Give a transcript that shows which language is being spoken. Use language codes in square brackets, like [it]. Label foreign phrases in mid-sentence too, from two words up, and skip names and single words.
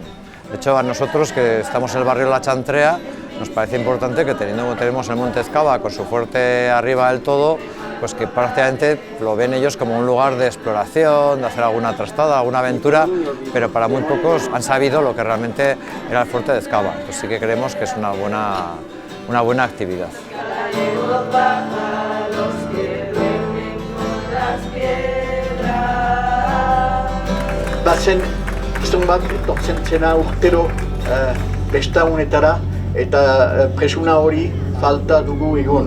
[es] De hecho, a nosotros que estamos en el barrio La Chantrea, nos parece importante que tenemos el Monte Ezkaba con su fuerte arriba del todo, pues que prácticamente lo ven ellos como un lugar de exploración, de hacer alguna trastada, alguna aventura, pero para muy pocos han sabido lo que realmente era el fuerte de Ezkaba. Entonces sí que creemos que es una buena actividad. [eu] Bazen gizon bat etortzen zena urtero besta honetara eta presuna hori falta dugu egun.